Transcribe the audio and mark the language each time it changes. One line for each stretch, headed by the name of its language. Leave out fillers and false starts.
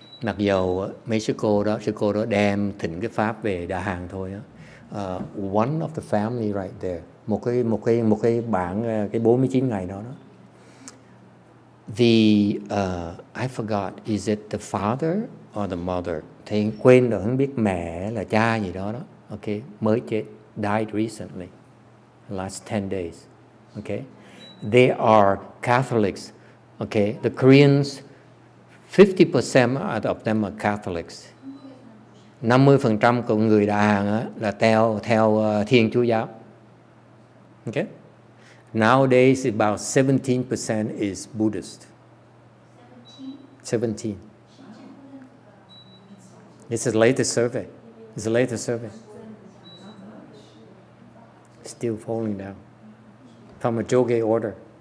Vietnamese: Mặc dầu mấy sư cô đó đem thỉnh cái pháp về Đà Hàn thôi á.
English: One of the family right there,
Vietnamese: một cái bạn cái 49 ngày đó.
English: I forgot, is it the father or the mother?
Vietnamese: Thầy quên rồi, không biết mẹ là cha gì đó.
English: Okay,
Vietnamese: mới chết,
English: died recently, last 10 days. Okay, they are Catholics. Okay, the Koreans, 50% of them are Catholics.
Vietnamese: 50% của người Đà Hàn á, là theo Thiên Chúa giáo.
English: Okay, nowadays about 17% is Buddhist. 17. It's the latest survey. still falling down from a Joge order.